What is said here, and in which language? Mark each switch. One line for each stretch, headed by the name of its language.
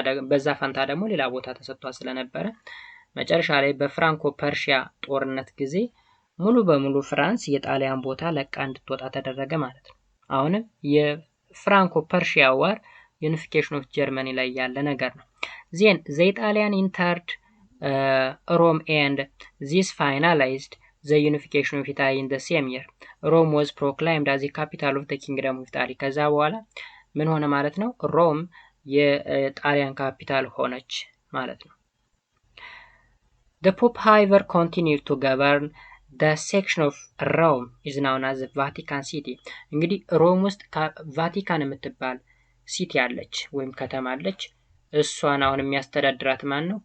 Amharic: በዛ ፈንታ ደግሞ ሌላ ቦታ ተሰጥቷ ስለነበረ መጨረሻ ላይ በፍራንኮ ፐርሺያ ጦርነት ጊዜ ሙሉ በሙሉ ፍራንስ የጣሊያን ቦታ ለቃ እንድትወጣ ተደረገ ማለት ነው። አሁንም የፍራንኮ ፐርሺያ ዋር ዩኒፊኬሽን ኦፍ ጀርመኒ ላይ ያለ ነገር ነው። ዜን
English: the Italian entered Rome and this finalized the unification of Italy in the same year. Rome was proclaimed as the capital of the kingdom of Italy።
Amharic: ከዛ በኋላ ምን ሆነ ማለት ነው? ሮም የጣሊያን ካፒታል ሆነች ማለት ነው።
English: The Pope however continued to govern the section of Rome is known as the Vatican City።
Amharic: እንግዲህ ሮም ውስጥ ቫቲካን የምትባል ሲቲ አለች ወይም ከተማ አለች። እሷን አሁን የሚያስተዳድራት ማን ነው?